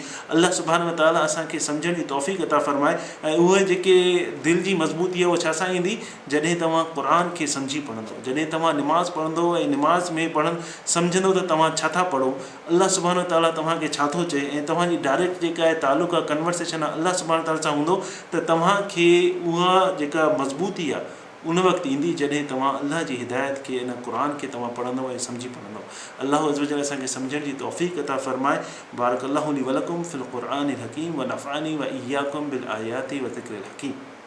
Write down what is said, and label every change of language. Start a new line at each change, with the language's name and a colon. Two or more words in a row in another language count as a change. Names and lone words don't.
Arabic: الله سبحانه وتعالى
Sindhi: असांखे सम्झण जी तौफ़ीक़ अता फ़रमाए ऐं उहे जेके दिलि जी मज़बूती आहे उहा छा सां ईंदी, जॾहिं तव्हां क़ुर खे सम्झी पढ़ंदो, जॾहिं तव्हां निमाज़ पढ़ंदो ऐं निमाज़ में सम्झंदो त तव्हां छा था पढ़ो,
Arabic: الله سبحانه وتعالى
Sindhi: तव्हांखे छा थो चए ऐं तव्हांजी डायरेक्ट जेका आहे तालुक़ आहे, कन्वर्सेशन आहे
Arabic: الله سبحانه وتعالى
Sindhi: सां हूंदो, त तव्हांखे उहा जेका मज़बूती आहे उन वक़्तु ईंदी जॾहिं तव्हां अल्लाह जी हिदायत खे, इन क़ुर खे तव्हां पढ़ंदव ऐं सम्झी पढ़ंदव।
Arabic: الله عز وجل
Sindhi: असांखे सम्झण जी तौफ़ीक़ अता फ़रमाए।
Arabic: بارك الله لي ولكم في القرآن الحكيم ونفعني وإياكم بالآيات والذكر الحكيم.